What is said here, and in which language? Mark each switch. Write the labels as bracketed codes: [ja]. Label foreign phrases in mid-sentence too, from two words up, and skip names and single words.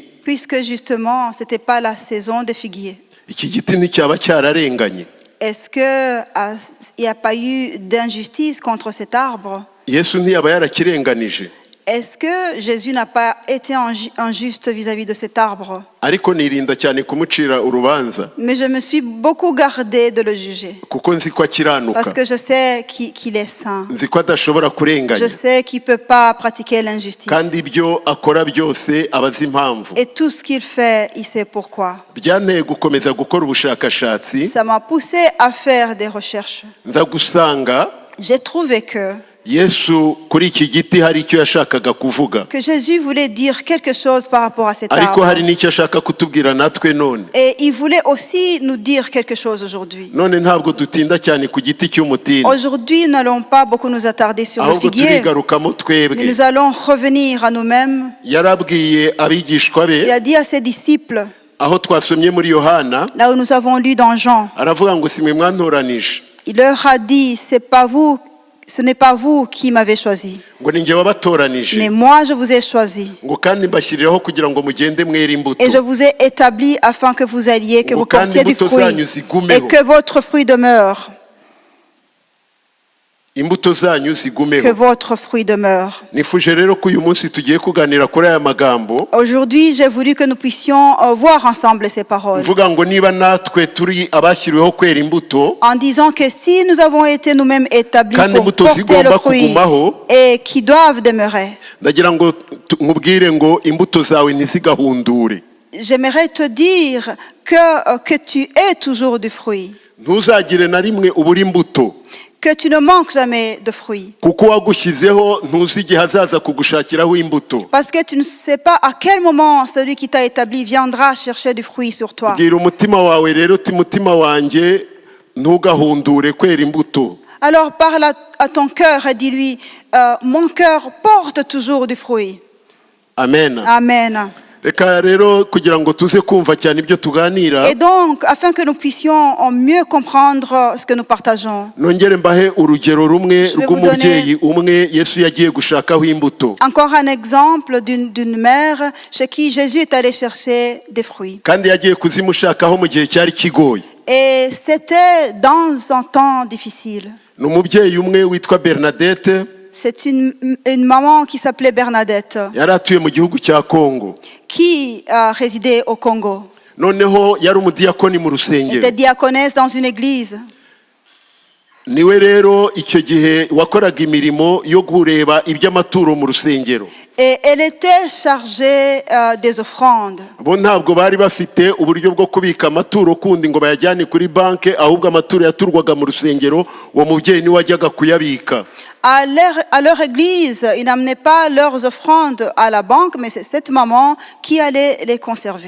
[fr] puisque justement ce n'était pas la saison des figuiers, [rw] iki giti nticyaba cyararenganye? [fr] est-ce qu'il n'y a pas eu d'injustice contre cet arbre? [rw] Yesu ntiyaba yarakirenganije? [fr] Est-ce que Jésus n'a pas été injuste vis-à-vis de cet arbre? [rw] ariko nirinda cyane kumucira urubanza [fr] Mais je me suis beaucoup gardée de le juger. [rw] kuko nzi ko akiranuka, [fr] Parce que je sais qu'il est saint. [rw] nzi ko adashobora [fr] Je [rw] kurenganya, [fr] sais qu'il ne peut pas pratiquer l'injustice. [rw] kandi ibyo akora byose aba azi impamvu. [fr] Et tout ce qu'il fait, il sait pourquoi. [rw] byanteye gukomeza gukora ubushakashatsi, [fr] Ça m'a poussé à faire des recherches. [rw] nza gusanga [fr] J'ai trouvé que [rw] Yesu kuri iki giti hari icyo yashakaga kuvuga, [fr] Jésus voulait dire quelque chose par rapport à cet [rw] ariko hari [fr] arbre. [rw] n'icyo ashaka kutubwira natwe none. [fr] Et il voulait aussi nous dire quelque chose aujourd'hui. [rw] None ntabwo dutinda cyane ku giti cy'umutini, [fr] Aujourd'hui, nous n'allons pas beaucoup nous attarder sur le [rw] ahubwo [fr] figuier, [rw] turigarukamo [fr] mais [rw] twebwe. [fr] nous allons revenir à nous-mêmes. [rw] Yarabwiye abigishwa [fr] Il [rw] be, [fr] a dit à ses disciples, [rw] aho twasomye muri Yohana, [fr] là où nous avons lu dans Jean, [rw] aravuga ngo si mwe mwantoranije, [fr] il leur a dit, ce n'est pas vous qui m'avez choisi, [rw] ngo ni njye wabatoranije, [fr] mais moi je vous ai choisi. [rw] ngo kandi mbashyiriraho kugira ngo mugende mwere imbuto, [fr] Et je vous ai établi afin que vous alliez, que [rw] ngo [fr] vous [rw] kandi [fr] portiez du [rw] imbuto [fr] fruit [rw] zanyu [fr] et [rw] zigumeho, [fr] que votre fruit demeure. [rw] imbuto zanyu [fr] Que [rw] zigumeho. [fr] votre fruit demeure. [rw] Nifuje rero ko uyu munsi tugiye kuganira kuri aya magambo, [fr] Aujourd'hui, j'ai voulu que nous puissions voir ensemble ces paroles. [rw] mvuga ngo niba natwe turi abashyiriweho kwera imbuto, [fr] En disant que si nous avons été nous-mêmes établis [rw] kandi [fr] pour [rw] imbuto [fr] porter le [rw] zigomba [fr] fruit [rw] kugumaho, [fr] et qui doivent demeurer, [rw] ndagira ngo nkubwire ngo imbuto zawe ntizigahundure. [fr] j'aimerais te dire que tu es toujours du fruit, [rw] Ntuzagire na rimwe ubura imbuto, [fr] que tu ne manques jamais de fruits. [rw] kuko uwagushyizeho ntuzi igihe azaza kugushakiraho imbuto. [fr] Parce que tu ne sais pas à quel moment celui qui t'a établi viendra chercher du fruit sur toi. [rw] Bwira umutima wawe rero uti mutima wanjye ntugahundure kwera imbuto. [fr] Alors parle à ton cœur et dis-lui, mon cœur porte toujours du fruit. [rw] Amen. [fr] Amen. [rw] Reka rero kugira ngo tuze kumva cyane ibyo tuganira, [fr] Et donc, afin que nous puissions mieux comprendre ce que nous partageons, [rw] nongere mbahe urugero rumwe [fr] Je vais vous [rw] rw'umubyeyi umwe Yesu yagiye gushakaho imbuto, [fr] encore un exemple d'une mère chez qui Jésus est allé chercher des fruits. [rw] kandi yagiye kuzimushakaho mu gihe cyari kigoye. [fr] Et c'était dans un temps difficile. [rw] Ni umubyeyi umwe witwa Bernadette, [fr] C'est une maman qui s'appelait Bernadette, [rw] yari atuye mu gihugu cya Kongo. [fr] qui résidait au Congo. [rw] Noneho yari umudiyakoni mu [fr] Elle [rw] rusengero. [fr] était diaconesse dans une église. [rw] Niwe rero icyo gihe wakoraga imirimo yo kureba iby'amaturo mu rusengero. [fr] Et elle était chargée des offrandes. [rw] Bo ntabwo bari bafite uburyo bwo kubika amaturo kundi ngo bayajyane kuri banke, ahubwo amaturo yaturwaga mu rusengero, uwo mubyeyi niwe wajyaga kuyabika. [fr] À leur église, ils n'amenaient pas leurs offrandes à la banque, mais c'est cette maman qui allait les conserver.